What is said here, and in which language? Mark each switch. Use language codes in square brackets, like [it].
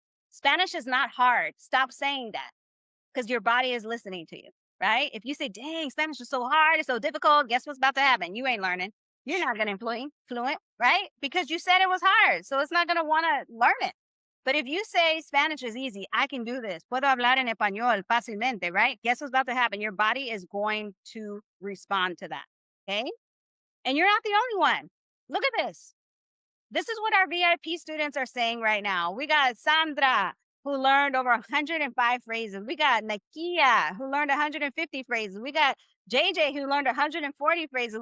[en] Spanish is not hard. Stop saying that because your body is listening to you, right? If you say, dang, Spanish is so hard, it's so difficult, guess what's about to happen? You ain't learning. You're not going to be fluent, right? Because you said it was hard, so it's not going to want to learn it. But if you say Spanish is easy, I can do this. [es] Puedo hablar en español fácilmente, [en] right? Guess what's about to happen? Your body is going to respond to that, okay? And you're not the only one. Look at this. This is what our VIP students are saying right now. We got Sandra, who learned over 105 phrases. We got Nakia, who learned 150 phrases. We got JJ, who learned 140 phrases.